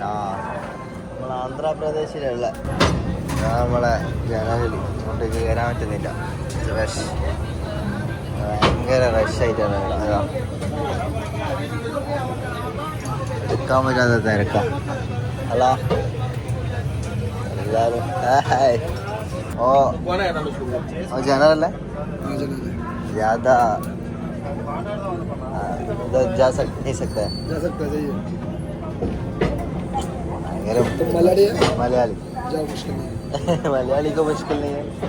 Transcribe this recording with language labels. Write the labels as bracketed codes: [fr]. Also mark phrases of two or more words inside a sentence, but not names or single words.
[ml] നമ്മൾ ആന്ധ്രാപ്രദേശിലുള്ള നമ്മളെ ജനറലി ഇങ്ങോട്ടേക്ക് കയറാൻ പറ്റുന്നില്ല. റഷ്, ഭയങ്കര റഷായിട്ടാണ് ഇവിടെ. അതാ എടുക്കാൻ പറ്റാത്ത തിരക്കാം. ഹലോ എല്ലാവരും. [hi] जनरल है ज़्यादा इधर जा नहीं सकता है। मलयाली मलयाली को मुश्किल नहीं है।